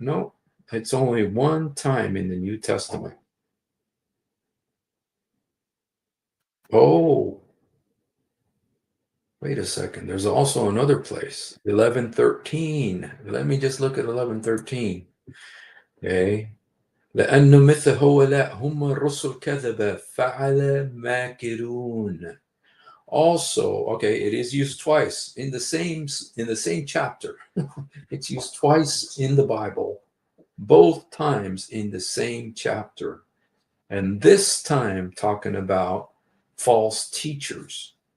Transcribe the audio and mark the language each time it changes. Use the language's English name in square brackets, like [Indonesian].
[English] No, it's only one time in the New Testament. Oh, wait a second. There's also another place, 11:13. Let me just look at 11:13. Okay. [Arabic] لأنه مثل هؤلاء هم الرسل كذبة فعل ماكرون. [English] Also, okay, it is used twice in the same chapter. It's used twice in the Bible, both times in the same chapter. And this time talking about false teachers.